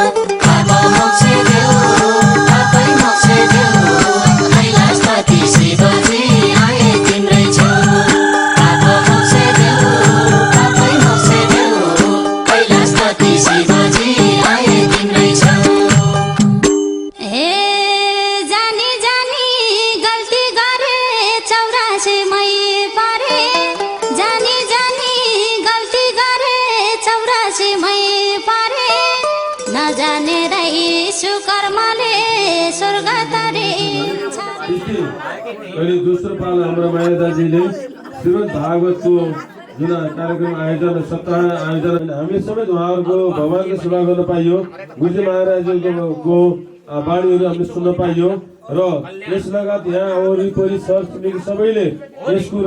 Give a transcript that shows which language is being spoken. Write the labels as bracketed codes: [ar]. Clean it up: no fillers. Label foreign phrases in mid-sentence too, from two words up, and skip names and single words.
[ne] पाप मोक्ष देऊ पापै मोक्ष देऊ कैलाशपति शिवजी आए तिम्रै छेउ पाप मोक्ष देऊ पापै मोक्ष देऊ कैलाशपति शिवजी आए तिम्रै छेउ हे जानी जानी गल्ती गरे 84 मै परे जानी जानी गल्ती गरे 84 मै परे नजाने रही कर्मले स्वर्ग तरे अनि दोस्रो पाल हाम्रो माया दाजुले श्रीमद् भागवतको जुन कार्यक्रम आयोजन सप्ताह आयोजन हामी समेत उहाँहरूको भगवानको सेवा गर्न पाइयो गुरुजी महाराजको बाणीहरू हामीले सुन्न पाइयो र यस लगायत यहाँ वरिपरि छरछिमेकी सबैले यस कुरा